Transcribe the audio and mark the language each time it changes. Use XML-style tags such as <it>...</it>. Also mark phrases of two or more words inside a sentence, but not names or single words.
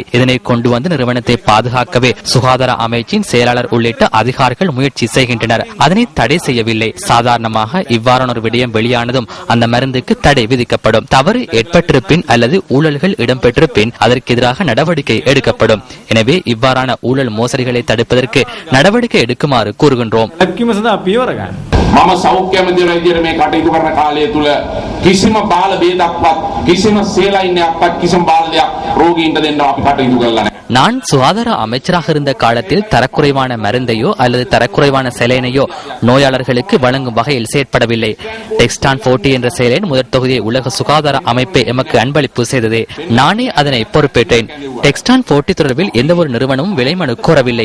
<ta>இதனை கொண்டு வந்து நிறுவனத்தை பாதுகாக்கவே சுகாதார அமைச்சின் செயலாளர் உள்ளிட்ட அதிகாரிகள் முயற்சி செய்கின்றனர். அதனை தடை செய்யவில்லை. சாதாரணமாக இவ்வாறான ஒரு விடயம் வெளியானதும் அந்த மருந்துக்கு தடை விதிக்கப்படும். தவறு ஏற்பட்டிருப்பின் அல்லது ஊழல்கள் இடம்பெற்றிருப்பின் அதற்கு எதிராக நடவடிக்கை எடுக்கப்படும். எனவே இவ்வாறான ஊழல் மோசடிகளை தடுப்பதற்கு நடவடிக்கை எடுக்குமாறு கூறுகின்றோம்.</ta> <si>මම සෞඛ්‍ය මන්ත්‍රීවරයා විදියට මේ කටයුතු කරන කාලය තුල කිසිම බාල බේදක්වත් කිසිම සේලයින්නයක්වත් කිසිම බාල දෙයක් රෝගීන්ට දෙන්න අපි කටයුතු කරලා නැහැ.</si> <ta>நான் சுகாதார அமைச்சராக இருந்த காலத்தில் தரக்குறைவான மருந்தையோ அல்லது தரக்குறைவான செலைனையோ நோயாளர்களுக்கு வழங்கும் வகையில் செயற்படவில்லை. டெக்ஸ்டான் 40 என்ற செயலின் முதற் தொகுதியை உலக சுகாதார அமைப்பை எமக்கு அன்பளிப்பு செய்தது. நானே அதனை பொறுப்பேற்றேன். டெக்ஸ்டான் 40 தொடர்பில் எந்த ஒரு நிறுவனமும் விலைமனு கோரவில்லை.</ta>